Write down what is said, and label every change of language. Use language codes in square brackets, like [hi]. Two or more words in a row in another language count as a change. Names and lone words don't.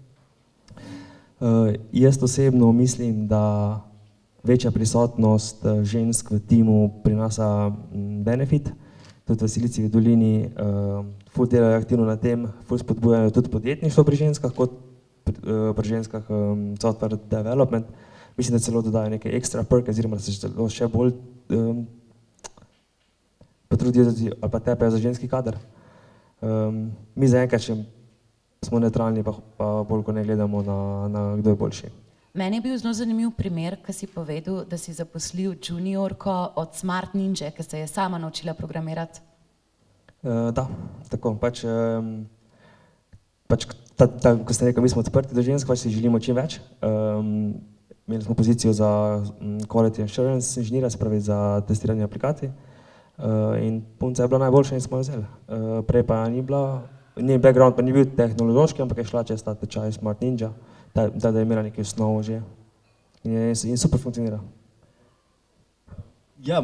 [sl] Jaz osebno mislim, da večja prisotnost žensk v timu prinaša benefit, tudi v Silicijevi dolini ful delajo aktivno na tem, ful spodbujajo tudi podjetništvo pri ženskah, kot pri ženskah [en] software development. [sl] Mislim, da celo dodajo neke extra perke, oziroma da se celo še bolj potrudijo ali pa tepejo za ženski kader. Mi zaenkrat še smo neutralni, pa bolj ko ne gledamo na kdo je boljši. Meni je bil zelo zanimiv primer, ki si povedal, da si zaposlil juniorko od Smart Ninja, ki se je sama naučila programirati. Da, tako, pač ko ste rekel, mi smo odprti do žensk, pač si želimo čim več. Imeli smo pozicijo za [en] quality assurance [sl] inženirja, se pravi za testiranje aplikacij. In punca je bila najboljša in smo jo vzeli. Prej pa ni bila, njen background pa ni bil tehnološki, ampak je šla čez ta tečaj Smart Ninja, da je imela nekaj osnovo že in super funkcionira. Ja,